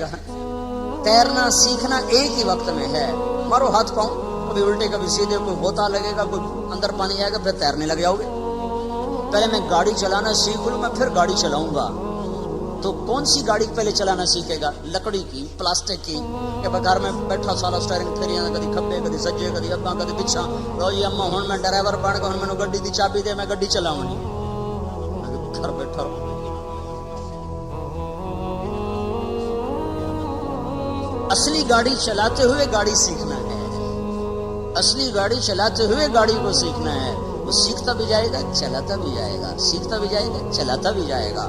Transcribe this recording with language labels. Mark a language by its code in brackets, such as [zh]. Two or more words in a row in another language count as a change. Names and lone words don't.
[ur] تیرنا سیکھنا ایک ہی وقت میں ہے، مارو ہاتھ پاؤں، کبھی الٹے کبھی سیدھے، کوئی غوطہ لگے گا، کوئی اندر پانی آئے گا، پھر تیرنے لگ جاؤ گے۔ پہلے میں گاڑی چلانا سیکھ لوں میں پھر گاڑی چلاؤں گا، تو کون سی گاڑی پہلے چلانا سیکھے گا؟ لکڑی کی، پلاسٹک کی، کہ گھر میں بیٹھا [pa] سارا سٹیئرنگ پھیریاں، کدی کھبے کدی سجے کدی اگاں کدی پچھاں، لو جی اما ہن میں ڈرائیور بن کے ہن مینوں گڈی دی چابی دے میں گڈی چلاؤں گی، گھر بیٹھا رہو۔ [ur] اصلی گاڑی چلاتے ہوئے گاڑی سیکھنا ہے، اصلی گاڑی چلاتے ہوئے گاڑی کو سیکھنا ہے، وہ سیکھتا بھی جائے گا چلاتا بھی جائے گا، سیکھتا بھی جائے گا چلاتا بھی جائے گا۔